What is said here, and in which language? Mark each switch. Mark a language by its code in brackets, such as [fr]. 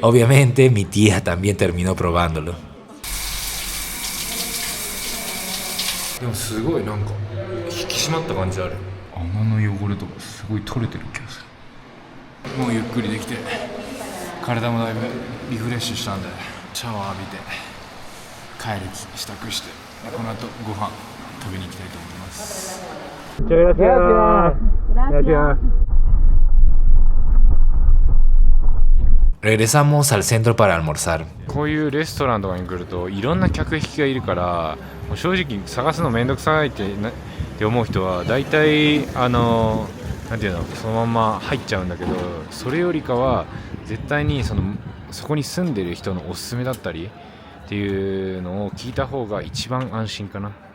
[es] Obviamente, mi tía también terminó probándolo. [ja] でもすごいなんか引き締まった感じある。穴の汚れとかすごい取れてる気がする。もうゆっくりできて体もだいぶリフレッシュしたんでシャワー浴びて帰る支度してこの後ご飯食べに行きたいと思います。 [es] Regresamos al centro para almorzar. [ja] こういうレストランとかに来るといろんな客引きがいるから正直探すのめんどくさいって思う人は大体なんていうのそのまま入っちゃうんだけど、それよりかは絶対にそこに住んでる人のおすすめだったりっていうのを聞いた方が一番安心かな。